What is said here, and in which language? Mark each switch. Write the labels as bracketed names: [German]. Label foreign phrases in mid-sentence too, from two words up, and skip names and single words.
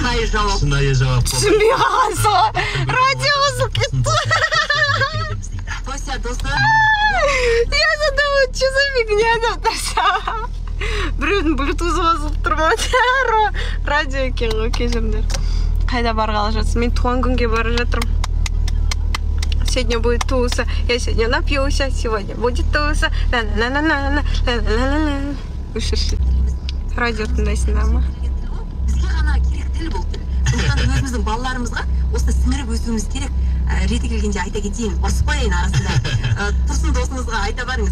[Kazakh] Шынайы жауап. Түсінбей қалған сол. Радио қосылып кетті. [Russian] Я задумала, что за фигня [Kazakh] деп тұрса. Біреудің блютузы қосылып тұрмады. Радио екен ғой, кешіріңдер. Қайда барғалы жатсың? Мен туған күнге бара жатырмын. [Russian] Сегодня будет туса, я сегодня напьюся, сегодня будет туса. [Kazakh] Өшірші. Радио тыңдайсыңдар ма? Бізге ғана керек тіл бұл тіл. Сондықтан өзіміздің балаларымызға осыны сіңіріп өсуіміз керек. Реті келгенде айта кетейін, ұрысып қояйын арасында. Тұрсын досыңызға айта барыңыз.